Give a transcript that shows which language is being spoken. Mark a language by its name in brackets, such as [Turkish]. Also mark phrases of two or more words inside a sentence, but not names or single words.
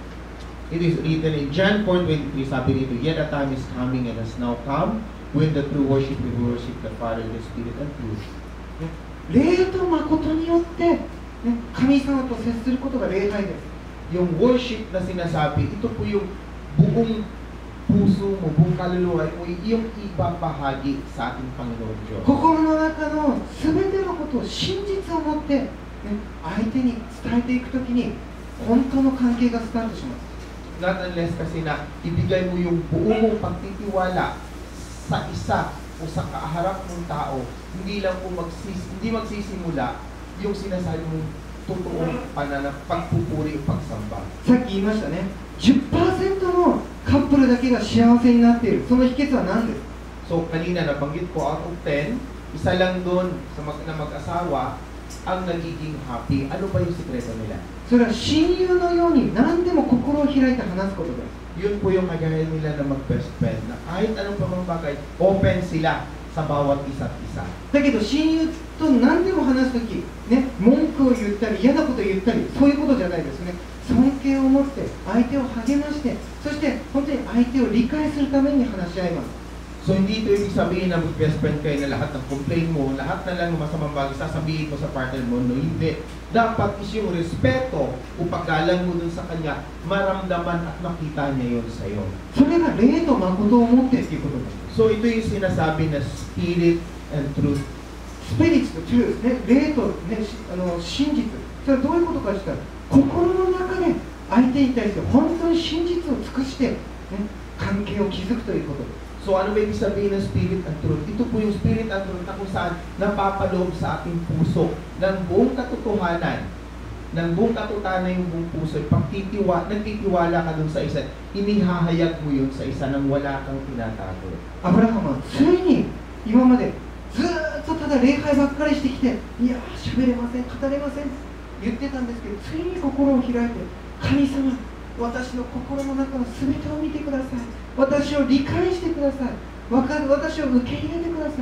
[English] It is written in John 4:23, [Filipino] sabi dito, [English] yet a time is coming and has now come when the true worship will worship the Father, the Spirit, and truth. [Japanese] 霊と誠によって、ね、神様と接することが礼拝です。 [Filipino] Yung worship na sinasabi, ito po yung buong puso mo, buong kaluluwa mo, yung ibabahagi sa ating Panginoon Diyos. [Japanese] 心の中の全てのことを真実を持って、ね、相手に伝えていくときに本当の関係がスタートします。 [English] Not unless [Filipino] kasi na ibigay mo yung buong mong pagtitiwala sa isa o sa kaharap ng tao, hindi lang po hindi magsisimula yung sinasabi mong totoong pagpupuri o pagsamba. [Japanese] さっき言いましたね。10% のカップルだけが幸せになっている。その秘訣は何です？ [Filipino] So kanina nabanggit ko [English] out of 10, [Filipino] isa lang doon sa mag-asawa ang nagiging happy. Ano ba yung sikreto nila? [Japanese] それは親友のように何でも心を開いて話すことです。 [Filipino] Yun po yung kagaya nila na mag- [English] best friend, [Filipino] na kahit anong pamang-bagay, open sila sa bawat isa't isa. [Japanese] だけど親友と何でも話すとき、ね、文句を言ったり嫌なことを言ったり、そういうことじゃないですね。尊敬を持って相手を励まして、そして本当に相手を理解するために話し合います。 [Filipino] So hindi ito ibig sabihin na mag- [English] best friend [Filipino] kayo na lahat ng complain mo, lahat na lang ng masamang bagay sasabihin mo sa partner mo. No, hindi. Dapat is yung respeto o paggalang mo dun sa kanya, maramdaman at makita niya yun sa iyo. [Japanese] それが霊と誠を持ってっていうことです。 [Filipino] So ito yung sinasabi na [English] spirit and truth. [Japanese] スピリッツとトゥルース、ね、霊と、ね、真実。それはどういうことかしたら、心の中で相手に対して本当に真実を尽くして、ね、関係を築くということです。 [Filipino] So ano ba ibig sabihin ng [English] spirit and truth? [Filipino] Ito po yung [English] spirit and truth [Filipino] na kung saan napapaloob sa ating puso ng buong katotohanan. Ng buong katotohanan yung buong puso. Nagtitiwala ka dun sa isa. Inihahayag mo yun sa isa nang wala kang tinatago. [Japanese] アブラハムはついに今までずーっとただ礼拝ばっかりしてきて、いやー喋れません、語れません言ってたんですけど、ついに心を開いて、神様、私の心の中の全てを見てください。私を理解してください。私を受け入れてください。